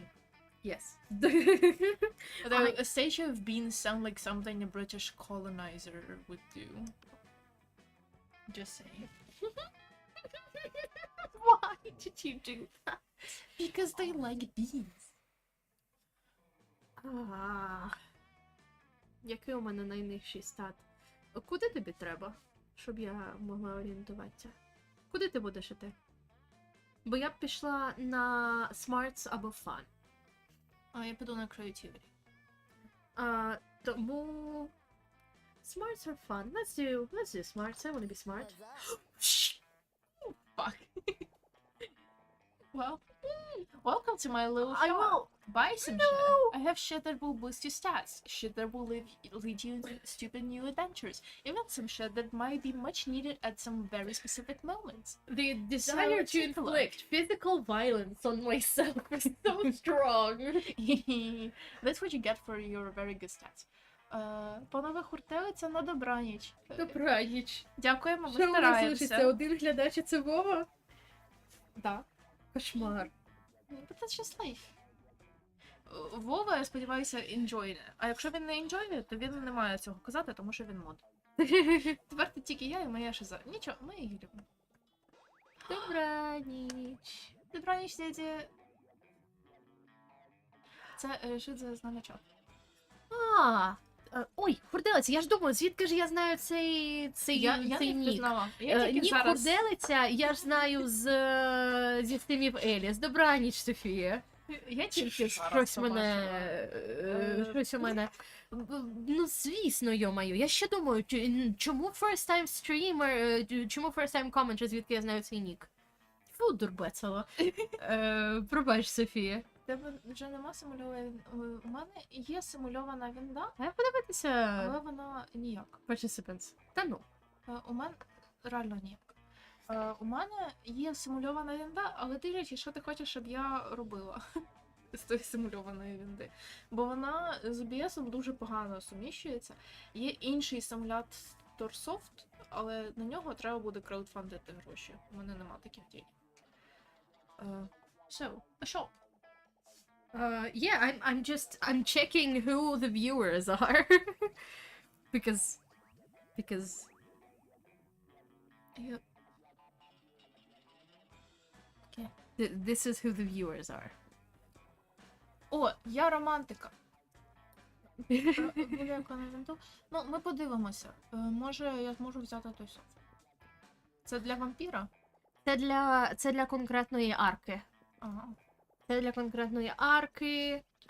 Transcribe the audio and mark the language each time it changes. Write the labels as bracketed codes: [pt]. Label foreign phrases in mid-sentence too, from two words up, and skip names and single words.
[en] Yes. Although a statue of beans sound like something a British colonizer would do. Just saying. Why did you do that? Because they like beans. [uk] Який у мене найнижчий стат? Куди тобі треба, щоб я могла орієнтуватися? Куди ти будеш іти? Бо я б пішла на Smarts або Fun. А я піду на Creativity. Тому... [en] Smarts are fun. Let's do Smarts. I want to be smart. Fuck. Well, welcome to my little I shop. will... Buy some No! shit. I have shit that will boost your stats. Shit that will lead you into stupid new adventures. Even some shit that might be much needed at some very specific moments. The desire to take a look. inflict physical violence on myself is so strong. That's what you get for your very good stats. [uk] Панове хуртелиця на добраніч. Добраніч. Дякуємо, ми Що у нас залишиться? стараємося. Один глядач і це Вова? Да. Кошмар. [en] But that's just life. [uk] Вова, я сподіваюся, enjoyне. А якщо він не enjoyне, то він не має цього казати, тому що він мод. Тепер ти тільки я і моя шиза. Нічого, ми її любимо. Добраніч. Добраніч, дяді. Це шиза з новачок. Ой, хурделиця, я ж думаю, звідки ж я знаю цей Я цей не нік? впізнала. Я тільки Нік зараз... хурделиця я ж знаю зі стрімів Еліс. Добраніч, Софія. Я тільки зараз Щось мене... Щось у мене... Ну, звісно, йо-маю. Я ще думаю, чому [en] first time streamer, [uk] чому [en] first time commenter, [uk] звідки я знаю цей нік? Фу, дурбецело. Пробач, Софія. Тебе вже нема симульованої... У мене є симульована вінда, А як подивитися але вона ніяк. participants? Та ну. У мене реально ніяк. У мене є симульована вінда, але дивлячись, що ти хочеш, щоб я робила з тої симульованої вінди. Бо вона з OBS дуже погано суміщується. Є інший симулятор софт, але на нього треба буде краудфандити гроші. У мене нема таких денег. [en] So, a shop. Yeah, I'm checking who the viewers are. because Yep. this is who the viewers are. [uk] О, я романтика. Велика на вінду. Ну, ми подивимося. Може, я зможу взяти той софт. Це для вампіра? Це для конкретної арки. Ага. Це для конкретної арки.